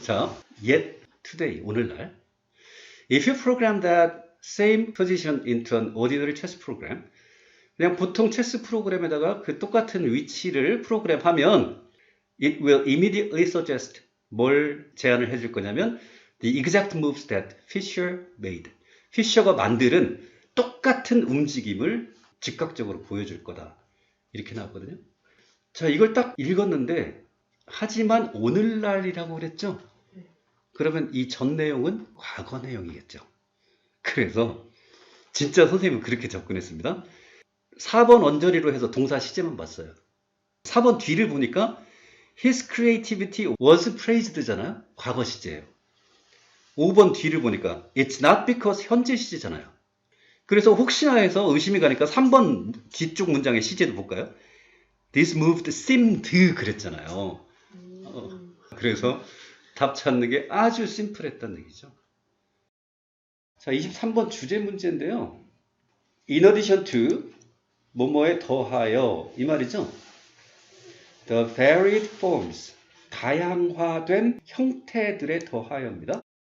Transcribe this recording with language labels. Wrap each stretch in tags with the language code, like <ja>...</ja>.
<en>자, yet today</en> <ko>오늘날</ko> <en>if you program that same position into an ordinary chess program</en> <ko>그냥 보통 체스 프로그램에다가 그 똑같은 위치를 프로그램하면</ko> <en>it will immediately suggest</en> <ko>뭘 제안을 해줄 거냐면</ko> <en>the exact moves that Fisher made.</en> <ko>피셔가 만드는 똑같은 움직임을 즉각적으로 보여줄 거다. 이렇게 나왔거든요. 자, 이걸 딱 읽었는데 하지만 오늘날이라고 그랬죠? 그러면 이 전 내용은 과거 내용이겠죠. 그래서 진짜 선생님은 그렇게 접근했습니다. 4번 언저리로 해서 동사 시제만 봤어요. 4번 뒤를 보니까</ko> <en>His creativity was praised,</en> <ko>잖아요. 과거 시제예요. 5번 뒤를 보니까</ko> <en>It's not because</en> <ko>현재 시제잖아요. 그래서 혹시나 해서 의심이 가니까 3번 뒤쪽 문장의 시제도 볼까요?</ko> <en>This moved seemed</en> <ko>그랬잖아요. 그래서 답 찾는 게 아주 심플했다는 얘기죠. 자, 23번 주제 문제인데요.</ko> <en>In addition to</en> <ko>뭐뭐에 더하여 이 말이죠.</ko> <en>The varied forms</en> <ko>다양화된 형태들에 더하여입니다.</ko>